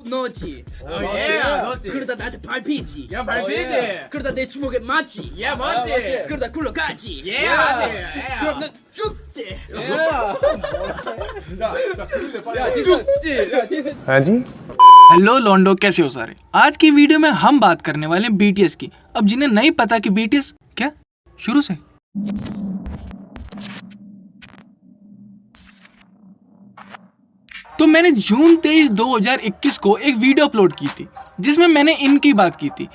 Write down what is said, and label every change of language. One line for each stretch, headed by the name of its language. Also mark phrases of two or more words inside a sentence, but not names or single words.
Korean: 너지. 너지. 그러다 나한테 밟히지. 야 밟히지. 그러다 내 주먹에 맞지. 야 맞지. 그러다 굴러가지. 예 맞지. 그럼 난 죽지. 자, 그런데 빨리.
Hindi: हेलो लॉन्डो, कैसे हो सारे। आज की वीडियो में हम बात करने वाले हैं बीटीएस की। अब जिन्हें नहीं पता कि बीटीएस क्या, शुरू से तो मैंने जून 23, 2021 को एक वीडियो अपलोड की थी जिसमें मैंने इनकी बात की थी।